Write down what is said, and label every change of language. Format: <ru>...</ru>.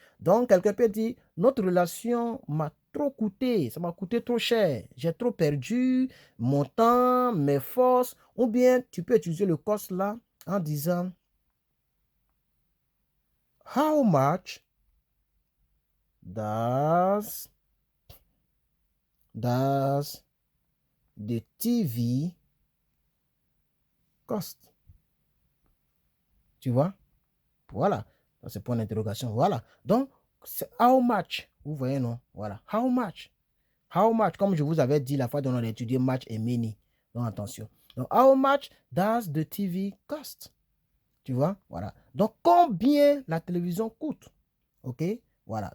<fr>Donc, quelqu'un peut dire, notre relation m'a trop coûté, ça m'a coûté trop cher, j'ai trop perdu mon temps, mes forces, ou bien tu peux utiliser le cost là en disant,</fr> <en>how much does the TV cost?</en> <fr>Tu vois? Voilà. C'est point d'interrogation. Voilà. Donc, c'est how much. Vous voyez, non? Voilà. How much? How much? Comme je vous avais dit la fois dont on a étudié match et many. Donc, attention.</fr> <en>Donc, how much does the TV cost?</en> <fr>Tu vois? Voilà. Donc, combien la télévision coûte? OK? Voilà.</fr>